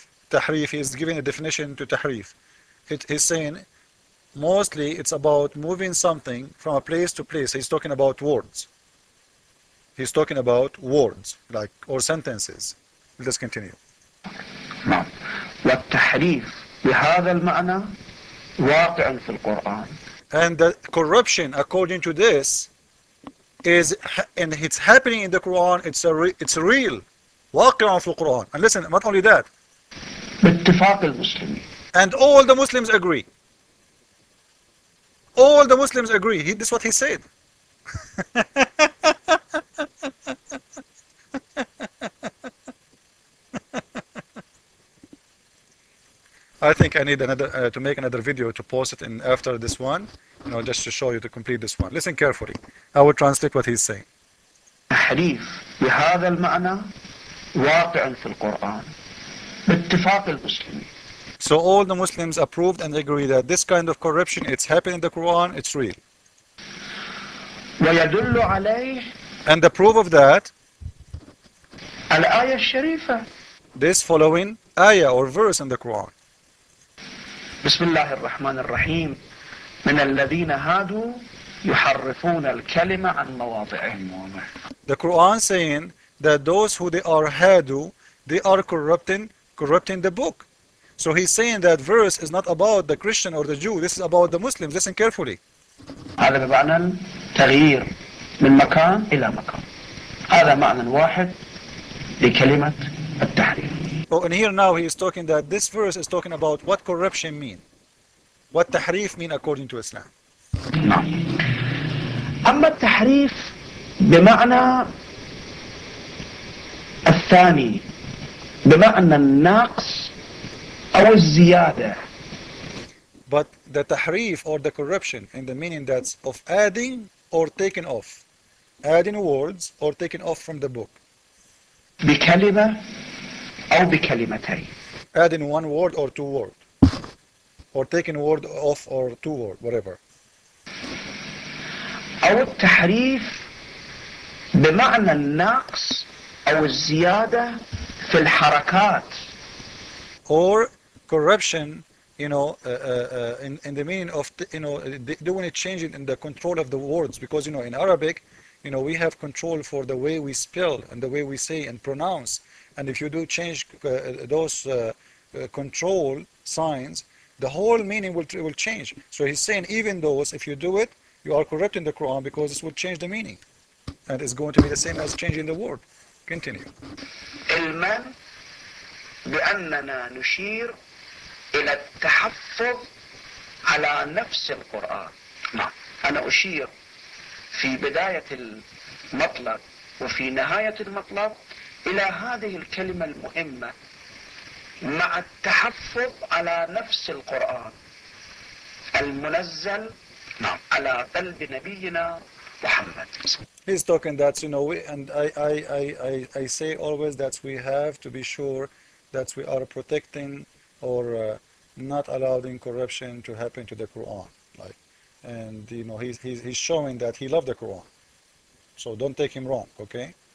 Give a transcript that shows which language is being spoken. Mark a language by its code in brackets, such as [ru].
[en] تحريف is giving a definition to tahrif. He's saying mostly it's about moving something from a place to place. He's talking about words. He's talking about words, like, or sentences. Let's continue. نعم. [ar] والتحريف بهذا المعنى واقع في القرآن. [en] And the corruption, according to this, is, and it's happening in the Quran. [ar] It's real. واقع في القرآن. [en] And listen, not only that. [ar] باتفاق المسلمين. [en] And all the Muslims agree. All the Muslims agree. This is what he said. I think I need another to make another video to post it in after this one, just to show you to complete this one. Listen carefully. I will translate what he's saying. [ar] تحريف بهذا المعنى واقع في القرآن باتفاق المسلمين. [en] So all the Muslims approved and agree that this kind of corruption, it's happening in the Quran, it's real. [ar] ويدل عليه. [en] And the proof of that, [ar] الآية الشريفة. [en] This following ayah or verse in the Quran. [ar] بسم الله الرحمن الرحيم من الذين هادوا يحرفون الكلمة عن مواضعه. [en] The Quran saying that those who they are hadu, they are corrupting the book. So he's saying that verse is not about the Christian or the Jew. This is about the Muslims. Listen carefully. [ar] هذا بمعنى تغيير من مكان إلى مكان. هذا معنى واحد لكلمة التحريف. [en] Oh, and here now he is talking that this verse is talking about what corruption mean. What tahrif mean according to Islam. [ar] نعم. أما التحريف بمعنى الثاني بمعنى النقص أو الزيادة. [en] But the tahrif or the corruption in the meaning that's of adding or taking off. Adding words or taking off from the book. [ar] بكلمة أو بكلمتين. [en] Adding one word or two words. Or taking word off or two word, whatever. [ar] أو التحريف بمعنى النقص أو الزيادة في الحركات. [en] Or corruption, in the meaning of, doing a change in the control of the words, because, in Arabic, we have control for the way we spell and the way we say and pronounce. And if you do change those control signs, the whole meaning will change. So he's saying even those, if you do it, you are corrupting the Quran because this will change the meaning. And it's going to be the same as changing the word. Continue. [ar] علما بأننا نشير إلى التحفظ على نفس القرآن. نعم. أنا أشير في بداية المطلب وفي نهاية المطلب إلى هذه الكلمة المهمة مع التحفظ على نفس القرآن المنزل على قلب نبينا محمد. [en] He's talking that, and I say always that we have to be sure that we are protecting or not allowing corruption to happen to the Quran. And he's showing that he loved the Quran. So don't take him wrong, okay?